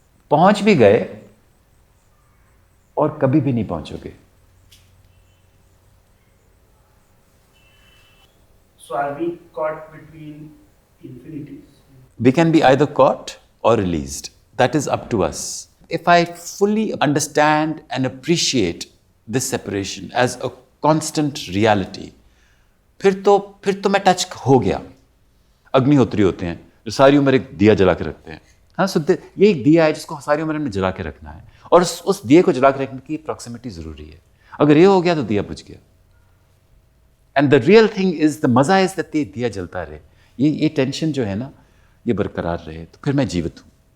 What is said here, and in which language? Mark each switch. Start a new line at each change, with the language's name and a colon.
Hindi: पहुंच भी गए और कभी भी नहीं पहुंचोगे.
English: So are we caught between infinities? We can be either caught or released. That is up to us. If I fully understand and appreciate this separation as a constant reality,
Hindi: फिर तो मैं टच हो गया. अग्निहोत्री होते हैं जो सारी उम्र एक दिया जला के रखते हैं. हाँ, so ये एक दिया है जिसको सारी उम्र हमने जला के रखना है, और उस दिए को जला के रखने की प्रॉक्सिमिटी जरूरी है. अगर ये हो गया तो दिया बुझ गया.
English: and the real thing is,
Hindi: the मजा इज दैट ये दिया जलता रहे, ये टेंशन जो है ना ये बरकरार रहे, तो फिर मैं जीवित हूं.